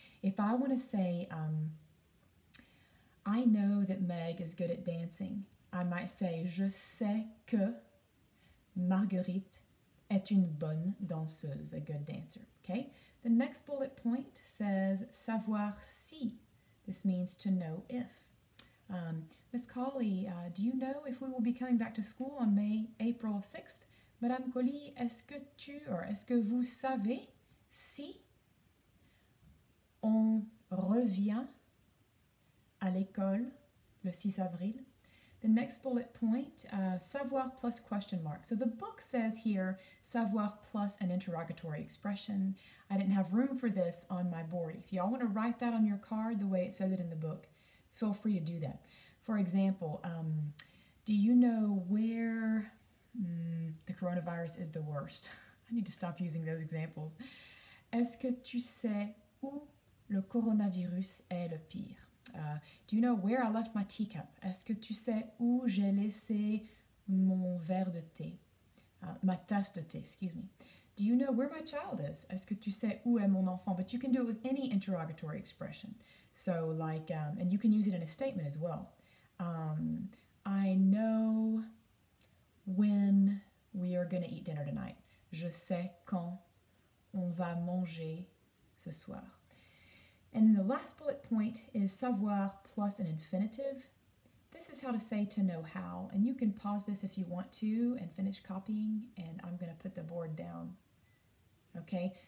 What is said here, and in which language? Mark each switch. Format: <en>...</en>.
<en>If I want to say, I know that Meg is good at dancing, I might say,</en> <fr>je sais que Marguerite est une bonne danseuse,</fr> <en>a good dancer, okay? The next bullet point says savoir si. This means to know if. Miss Colley, do you know if we will be coming back to school on April 6th?</en> <fr>Madame Colley, est-ce que vous savez si on revient à l'école le 6 avril?</fr> <en>The next bullet point, savoir plus question mark. So the book says here, savoir plus an interrogatory expression. I didn't have room for this on my board. If y'all want to write that on your card the way it says it in the book, feel free to do that. For example, do you know where the coronavirus is the worst? I need to stop using those examples.</en> <fr>Est-ce que tu sais où le coronavirus est le pire?</fr> <en>Do you know where I left my teacup?</en> <fr>Est-ce que tu sais où j'ai laissé mon verre de thé? Ma tasse de thé, excuse me.</fr> <en>Do you know where my child is?</en> <fr>Est-ce que tu sais où est mon enfant?</fr> <en>But you can do it with any interrogatory expression. So like, and you can use it in a statement as well. I know when we are going to eat dinner tonight.</en> <fr>Je sais quand on va manger ce soir.</fr> <en>And the last bullet point is savoir plus an infinitive. This is how to say to know how. And you can pause this if you want to and finish copying. And I'm going to put the board down. Okay?</en>